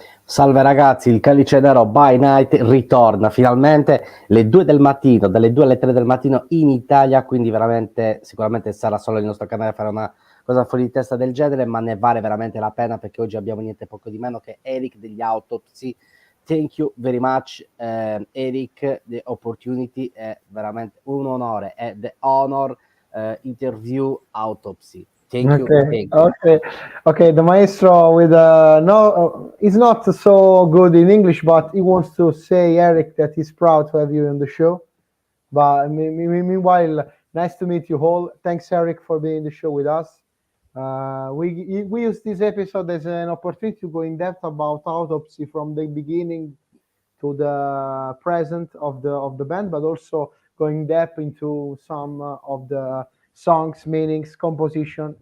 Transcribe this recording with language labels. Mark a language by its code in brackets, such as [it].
[it] Salve ragazzi, il Calice Nero by Night ritorna finalmente le 2 del mattino, dalle 2 alle 3 del mattino in Italia, quindi veramente sicuramente sarà solo il nostro canale a fare una cosa fuori di testa del genere, ma ne vale veramente la pena perché oggi abbiamo niente poco di meno che Eric degli Autopsy. [en] Thank you very much, Eric. The opportunity [it] è veramente un onore, è [en] the honor interview [it] Autopsy. [en] Thank you. Okay. The maestro with he's not so good in English, but he wants to say, Eric, that he's proud to have you on the show. But meanwhile, nice to meet you all. Thanks, Eric, for being in the show with us. We use this episode as an opportunity to go in depth about Autopsy from the beginning to the present of the band, but also going depth into some of the songs, meanings, composition.